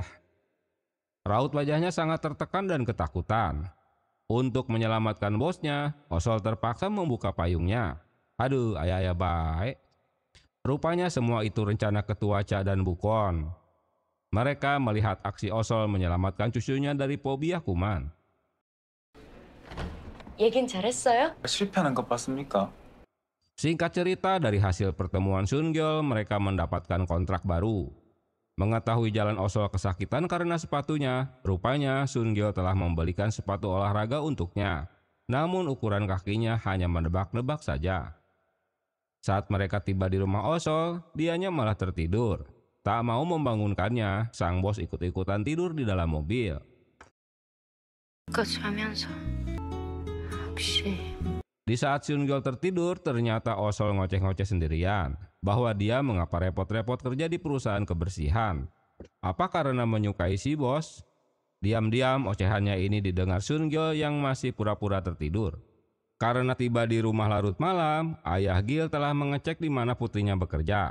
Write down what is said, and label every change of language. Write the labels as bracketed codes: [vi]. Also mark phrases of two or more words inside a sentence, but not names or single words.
[id] Raut wajahnya sangat tertekan dan ketakutan. Untuk menyelamatkan bosnya, Osol terpaksa membuka payungnya. Aduh, ayah baik. Rupanya semua itu rencana Ketua Cha dan Bu Kwon. Mereka melihat aksi Osol menyelamatkan cucunya dari fobia kuman. [ko] 얘긴 잘했어요? 실패하는 것 봤습니까? [id] Singkat cerita, dari hasil pertemuan Sun-gyeol, mereka mendapatkan kontrak baru. Mengetahui jalan Osol kesakitan karena sepatunya, rupanya Sun-gyeol telah membelikan sepatu olahraga untuknya. Namun ukuran kakinya hanya menebak-nebak saja. Saat mereka tiba di rumah Osol, dianya malah tertidur. Tak mau membangunkannya, sang bos ikut-ikutan tidur di dalam mobil. [ko] 자면서 혹시 [id] Di saat Sun-gyeol tertidur, ternyata Osol ngoceh-ngoceh sendirian bahwa dia mengapa repot-repot kerja di perusahaan kebersihan. Apa karena menyukai si bos? Diam-diam ocehannya ini didengar Sun-gyeol yang masih pura-pura tertidur. Karena tiba di rumah larut malam, ayah Gil telah mengecek di mana putrinya bekerja.